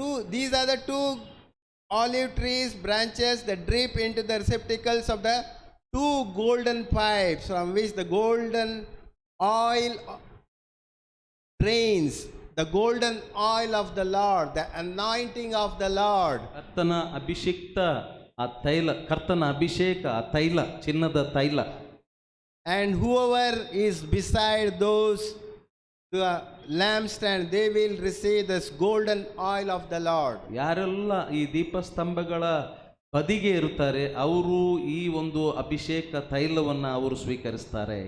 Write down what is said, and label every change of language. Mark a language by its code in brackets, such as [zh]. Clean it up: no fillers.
[en] These are the 2 olive trees branches that drip into the receptacles of the 2 golden pipes from which the golden oil drains. The golden oil of the Lord, the anointing of the Lord. [kn] ಕರ್ತನ ಅಭಿಷೇಕ ಆ ತೈಲ, ಕರ್ತನ ಅಭಿಷೇಕ ಆ ತೈಲ, ಚಿನ್ನದ ತೈಲ. [en] And whoever is beside those the lampstand, they will receive this golden oil of the Lord. [kn] ಯಾರೆಲ್ಲ ಈ ದೀಪಸ್ತಂಭಗಳ ಬದಿಗೆ ಇರುತ್ತಾರೆ ಅವರು ಈ ಒಂದು ಅಭಿಷೇಕ ತೈಲವನ್ನ ಅವರು ಸ್ವೀಕರಿಸ್ತಾರೆ.